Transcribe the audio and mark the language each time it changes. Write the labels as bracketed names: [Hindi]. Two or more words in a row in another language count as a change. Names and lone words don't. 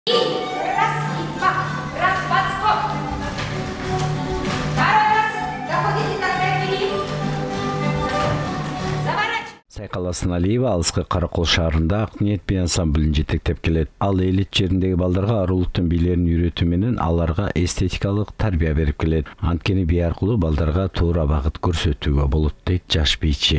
[Russian] Раз, два, раз, два, стоп. Второй раз. Доходите до двери. Заворачивайте. [Kyrgyz] Сайкаласын Алиева алыскы Каракол шаарында Акниет би ансамблин жетектеп келет. Ал элит жериндеги балдарга арулуктун бийлерин үйрөтүү менен аларга эстетикалык тарбия берип келет. Анткени бий аркылуу балдарга туура багыт көрсөтүүгө болот дейт жаш бийчи.